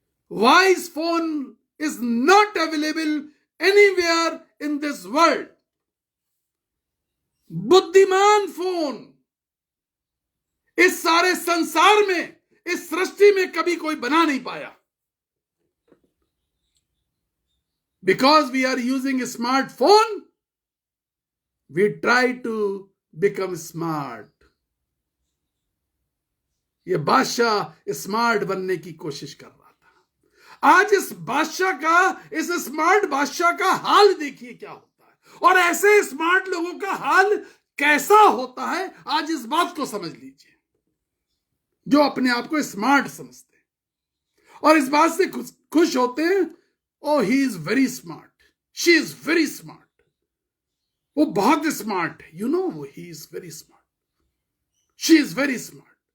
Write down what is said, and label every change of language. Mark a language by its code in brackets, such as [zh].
[en] Voice phone is not available anywhere in this world. [hi] बुद्धिमान phone इस सारे संसार में, इस सृष्टि में कभी कोई बना नहीं पाया। [en] Because we are using a smartphone, we try to become smart. [hi] ये बादशाह स्मार्ट बनने की कोशिश कर रहा था। आज इस बादशाह का, इस स्मार्ट बादशाह का हाल देखिए क्या होता है, और ऐसे स्मार्ट लोगों का हाल कैसा होता है आज इस बात को समझ लीजिए, जो अपने आप को स्मार्ट समझते हैं और इस बात से खुश होते हैं, [en] oh he is very smart, [hi] she is very smart, वो बहुत स्मार्ट है, [en] you know he is very smart, [hi] she is very smart।